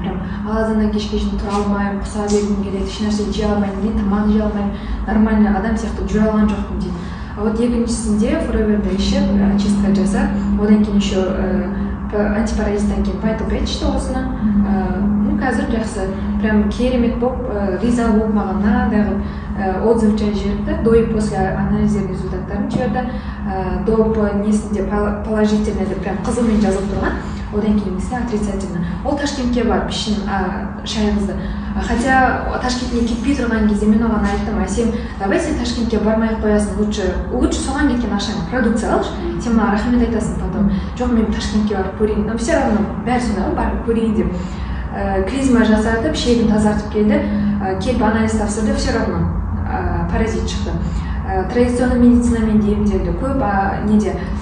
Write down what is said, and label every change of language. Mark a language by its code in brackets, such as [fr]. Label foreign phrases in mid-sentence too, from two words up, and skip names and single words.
[kk] Прям азаннан кешке шейін тұра алмаймын, құса бергім келеді, ешнәрсе жей алмаймын дейді, тамақ жей алмаймын, нормальный адам сияқты жүре алған жоқпын дейді. [ru] А вот [kk] екіншісінде Forever'ді ішіп, очистка жасап, одан кейін еще антипаразиттан кейін пайтопред ішті осыны. Қазір жақсы, прям керемет болып, риза болып маған отзыв жіберді, [ru] до и после [kk] анализер результаттарын жіберді, доп несінде положительный деп прям қызылмен жазылып тұрған, одан кейінгісі отрицательно. Ол Ташкентке барып ішін шай қызды. Хотя Ташкентке кетпей тұрған кезде мен оған айттым, сен давай сен Ташкентке бармай-ақ қоясың, лучше соған кеткен ақшаңа продукция алшы, сен маған рахмет айтасың потом. Жоқ, мен Ташкентке барып көрейін, [ru] но все равно бәрі сонда барып көрейін деп. [kk] Клизма жасатып, шегін тазартып келді, келіп анализ тапсырды, все равно паразит шықты. Традиционный медицинамен емделді, көп